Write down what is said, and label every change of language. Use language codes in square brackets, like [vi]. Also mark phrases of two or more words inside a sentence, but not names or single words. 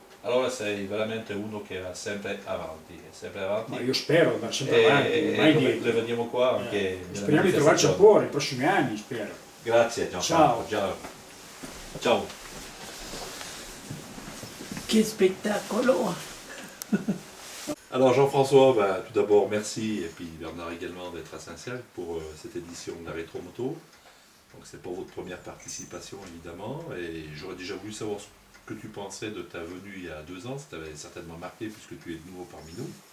[it] Allora sei veramente uno che va sempre avanti, è sempre avanti. Ma io spero di andare sempre avanti, mai E come indietro. lo vediamo qua anche nella Speriamo di trovarci manifestazione. ancora nei prossimi anni, spero. Grazie Gianfranco. Ciao. Ciao. Che spettacolo! [fr] Alors Jean-François, bah, tout d'abord merci, et puis Bernard également d'être à Saint-Ciel pour cette édition de la Rétromoto. Donc c'est pour votre première participation évidemment, et j'aurais déjà voulu savoir ce que tu pensais de ta venue il y a 2 ans, ça t'avait certainement marqué puisque tu es de nouveau parmi nous.